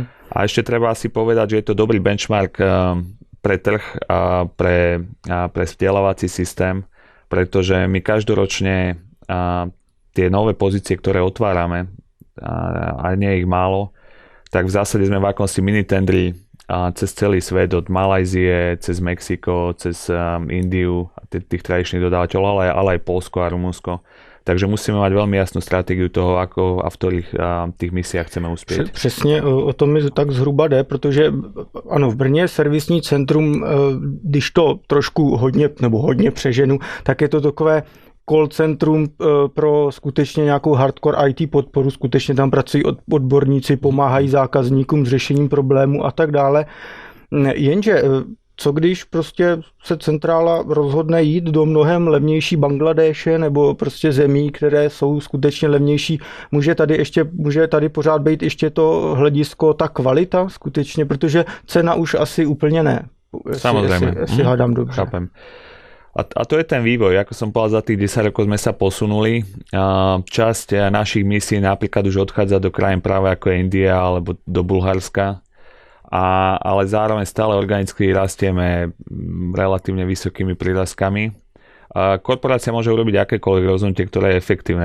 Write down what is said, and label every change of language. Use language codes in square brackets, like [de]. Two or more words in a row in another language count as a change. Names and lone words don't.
[sk] A ešte treba asi povedať, že je to dobrý benchmark pre trh a pre vzdelávací systém, pretože my každoročne tie nové pozície, ktoré otvárame, a nie je ich málo, tak v zásade sme v akomsi minitendri cez celý svet, od Malajzie, cez Mexiko, cez Indiu, tých tradičných dodávateľov, ale aj Poľsko a Rumunsko. Takže musíme mať veľmi jasnú stratégiu toho, ako a v ktorých tých misiách chceme uspět. [cs] Přesně o tom mi tak zhruba jde, protože ano, v Brně servisní centrum, když to trošku hodně přeženu, tak je to takové call centrum pro skutečně nějakou hardcore IT podporu, skutečně tam pracují odborníci, pomáhají zákazníkům s řešením problémů a tak dále. Jenže co když prostě se centrála rozhodne jít do mnohem levnější Bangladéše nebo prostě zemí, které jsou skutečně levnější, může tady pořád být ještě to hledisko, ta kvalita skutečně, protože cena už asi úplně ne. [sk] Samozrejme. [cs] Jestli hádám dobře. [sk] Chápem. A to je ten vývoj, ako som povedal, za tých 10 rokov sme sa posunuli. Časť našich misií napríklad už odchádza do krajín práve ako je India alebo do Bulharska, ale zároveň stále organicky rastieme relatívne vysokými prírastkami. Korporácia môže urobiť akékoľvek rozhodnutie, ktoré je efektívne.